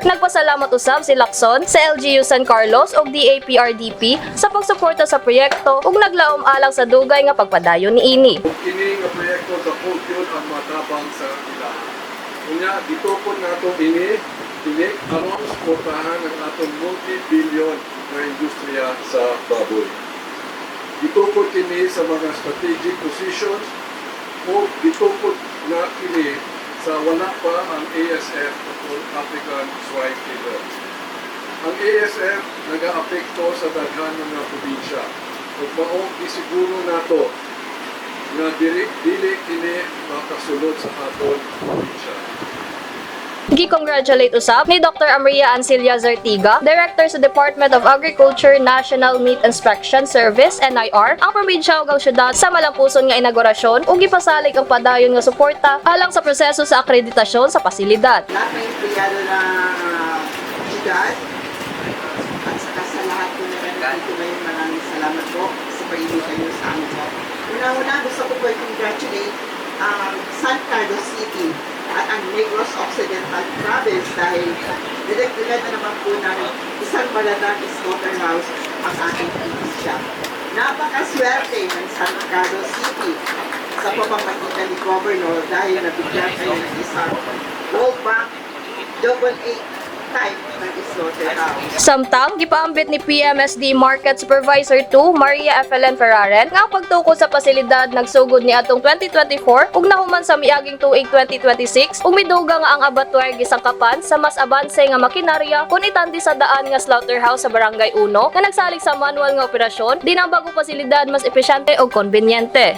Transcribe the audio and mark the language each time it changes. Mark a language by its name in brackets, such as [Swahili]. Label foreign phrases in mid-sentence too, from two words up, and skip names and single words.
[Cebuano] Nagpasalamat usab si Lacson sa LGU San Carlos ug DAPRDP sa pagsuporta sa proyekto ug naglaom alang sa dugay nga pagpadayon niini. Kini nga proyekto dako gyud ang matabang sa ila. Unya gitukod nato ini aron suportahan ang atong multi-billion na industriya sa baboy. Gitukod kini sa mga [English] strategic positions [Cebuano] o gitukod na kini sa wala pa ang ASF o African Swine Fever. Ang ASF nag-aapekto sa daghan ng mga probinsya. Ug maong isiguro nato na dili kini makasulod sa aton probinsya. Gi-congratulate usab ni Dr. Amaria Ancilia Zartiga, Director sa Department of Agriculture National Meat Inspection Service NIR, ang probinsya ug ang syudad sa malampuson nga inaugurasyon ug gipasalig ang padayon nga suporta alang sa proseso sa akreditasyon sa pasilidad. [Filipino] Lahat ng empleyado na syudad at saka sa lahat po na nandito ngayon, maraming salamat po sa pag-ibig nyo sa amin po. Una-una gusto ko po i-congratulate San Carlos City at ang Negros Occidental Province dahil dinagdagan na naman po ng isang maladang slaughterhouse ang ating probinsya. Napakaswerte ng San Carlos City sa pamamagitan ni Governor dahil nabigyan kayo ng isang World Bank AA type ng slaughterhouse. [Cebuano] Samtang gipaambit ni PMSD Market Supervisor 2 Maria Efelyn Ferraren nga ang pagtukod sa pasilidad nagsugod ni atong 2024 ug nahuman sa miaging tuig 2026 ug miduga nga ang abattoir gisangkapan sa mas abanse nga makinarya kun itandi sa daan nga slaughterhouse sa Barangay 1 nga nagsalig sa manual nga operasyon din ang bagong pasilidad mas epesyente ug konbenyente.